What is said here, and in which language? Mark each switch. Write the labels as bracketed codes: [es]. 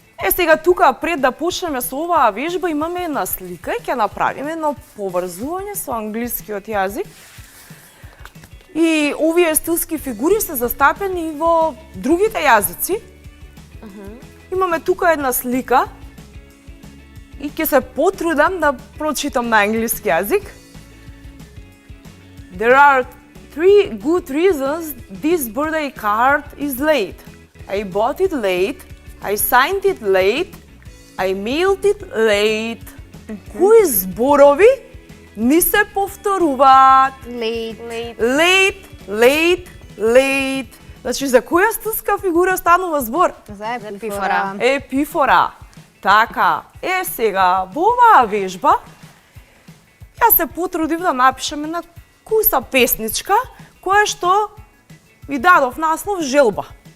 [mk] Сега тука пред да почнеме со оваа вежба имаме една слика и ќе направиме едно поврзување со англискиот јазик. И овие стилски фигури се застапени во другите јазици. Имаме тука една слика и ќе се потрудам да прочитам на англиски јазик. [en] There are 3 good reasons this birthday card is late. I bought it late, I signed it late, I mailed it late. [mk] Кои зборови ни се повторуваат? [en] Late. Late, late. [mk] Значи, за која стилска фигура станува збор? За епифора. епифора. Епифора. Така, сега, во оваа вежба, јас се потрудив да напишам една куса песничка, која што ви дадов наслов Желба.